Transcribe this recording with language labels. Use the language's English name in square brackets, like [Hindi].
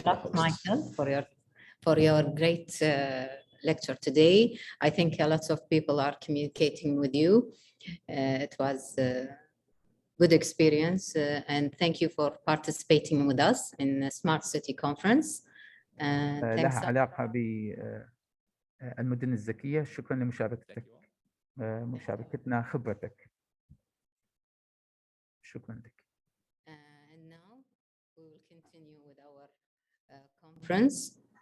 [English] Thanks a lot, Michael, for your great lecture today. I think a lot of people are communicating with you. It was a good experience, and thank you for participating with us in the Smart City Conference. [Arabic] لها علاقة بالمدن الذكية. شكرا لمشاركتك، مشاركتنا خبرتك. شكرا لك. [English] And now we will continue. continue with our conference.